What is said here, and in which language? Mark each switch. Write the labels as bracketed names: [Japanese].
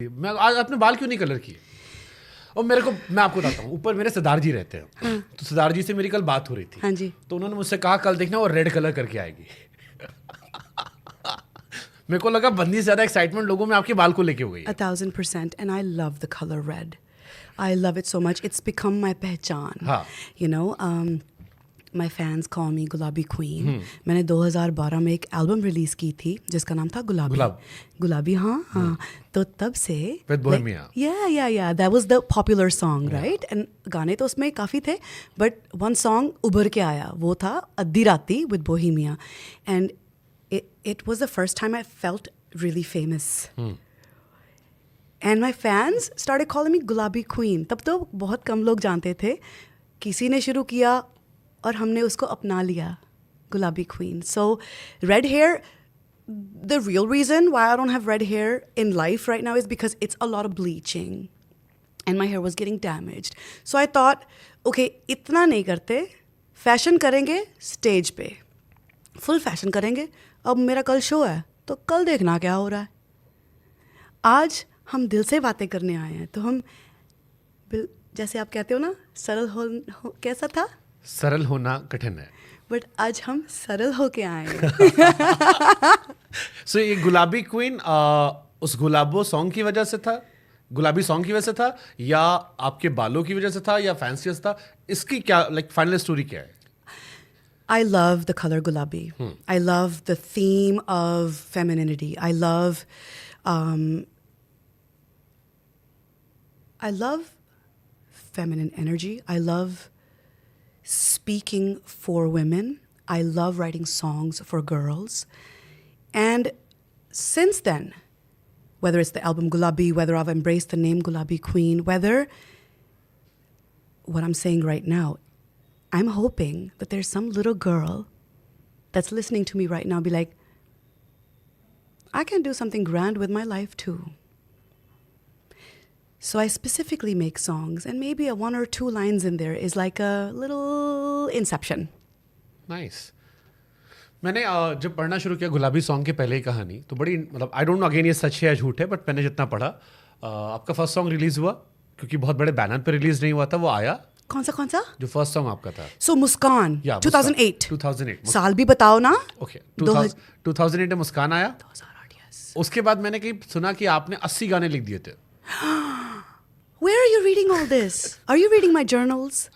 [Hindi] मैं आज अपने बाल क्यों नहीं कलर किए? और मेरे को, मैं आपको बताता हूँ, ऊपर मेरे सरदार जी रहते हैं। हाँ। तो सरदार जी से मेरी कल बात हो रही थी। हाँ जी। तो उन्होंने मुझसे कहा कल देखना वो रेड कलर करके आएगी। मेरे को लगा बंदी से ज्यादा एक्साइटमेंट लोगों में आपके बाल को लेके हो गई है। [English] 1000%. And I love the color red. I love it so much. It's become my पहचान. [Hindi] हाँ। [English] You know, my fans call me गुलाबी queen. [Hindi] मैंने 2012 में एक एल्बम रिलीज की थी जिसका नाम था गुलाबी. गुलाबी, हाँ. तो तब से [English] With Bohemia. Yeah. That was the popular song, right? [Hindi] And गाने तो उसमें काफ़ी थे, [English] but one song [Hindi] उभर के आया, वो था अद्धी राती with Bohemia. [English] And it was the first time I felt really famous. And my fans started calling me गुलाबी queen. [Hindi] तब तो बहुत कम लोग जानते थे. किसी ने शुरू किया और हमने उसको अपना लिया, गुलाबी queen. [English] So red hair, the real reason why I don't have red hair in life right now is because it's a lot of bleaching. And my hair was getting damaged. So I thought, okay, [Hindi] इतना नहीं करते, fashion करेंगे stage पे, full fashion करेंगे. अब मेरा कल show है, तो कल देखना क्या हो रहा है. आज हम दिल से बातें करने आए हैं, तो हम जैसे आप कहते हो ना, सरल हो कैसा था? सरल होना कठिन है. बट आज हम सरल होके आए हैं. सो ये गुलाबी क्वीन उस गुलाबो सॉन्ग की वजह से था, गुलाबी सॉन्ग की वजह से था, या आपके बालों की वजह से था, या फैंसी था? इसकी क्या फाइनल स्टोरी क्या है? [English] I love the color gulabi. I love the theme of femininity. I love feminine energy. I love speaking for women. I love writing songs for girls. And since then, whether it's the album Gulabi, whether I've embraced the name Gulabi Queen, whether what I'm saying right now, I'm hoping that there's some little girl that's listening to me right now be like, I can do something grand with my life too. So I specifically make songs, and maybe a 1 or 2 lines in there is like a little inception. Nice. [Hindi] मैंने जब पढ़ना शुरू किया गुलाबी song के पहले ही कहानी, तो बड़ी मतलब [English] I don't know again [Hindi] ये सच है या झूठ है, बट मैंने जितना पढ़ा, आपका फर्स्ट सॉन्ग रिलीज हुआ क्योंकि बहुत बड़े बैनर पे रिलीज नहीं हुआ था, वो आया. कौन सा? जो फर्स्ट सॉन्ग आपका था. [English] So Muskaan, Yeah, 2008. 2008. [Hindi] साल भी बताओ ना. Okay. 2008 में मुस्कान आया. [English] 2008, yes. [Hindi] उसके बाद मैंने कहीं सुना कि आपने 80 गाने लिख दिए थे. [English] Where are you reading all this? Are you reading my journals?